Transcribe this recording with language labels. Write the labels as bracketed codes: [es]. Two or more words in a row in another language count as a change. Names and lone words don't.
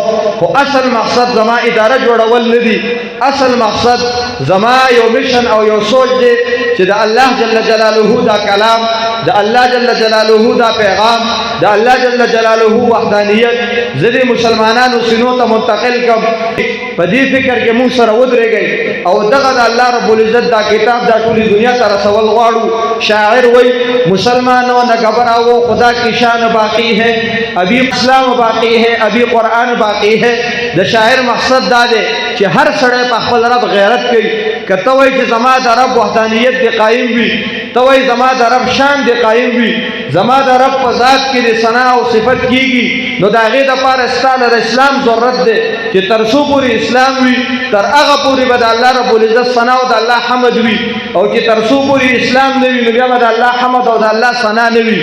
[ps] خو اصل مقصد زما اداره جوړول نه دي، اصل مقصد زما یو میشن او یو سوچ دی چې د [ar] الله جل جلاله [ps] دا کلام، د [ar] الله جل جلاله [ps] دا پیغام، د [ar] الله جل جلاله [ps] وحدانیت زه د مسلمانانو سینو ته منتقل کړم. په دې فکر کې موږ سره ودرېږئ او دغه د [ar] الله رب العزت [ps] دا کتاب دا ټولې دنیا ته رسول غواړو. شاعر وایي [ur] مسلمانوں نہ گھبراؤ خدا کی شان باقی ہے، ابھی اسلام باقی ہے، ابھی قرآن باقی ہے. [ps] د شاعر مقصد دا دی چې هر سړی په خپل رب غیرت کوي. که ته وایي چې زما د رب وحدانیت دی قایم وي، ته وایي زما د رب شان دی قایم وي، زما د رب په ذات کې د ثنا او صفت کیږي، نو د هغې دپاره ستا د اسلام ضرورت دی چې تر څو پورې اسلام وي تر هغه پورې به د [ar] الله رب العزت [ps] ثنا او د الله حمد وي، او چې تر څو پورې اسلام نه وي نو بیا به د الله حمد او د الله ثنا نه وي.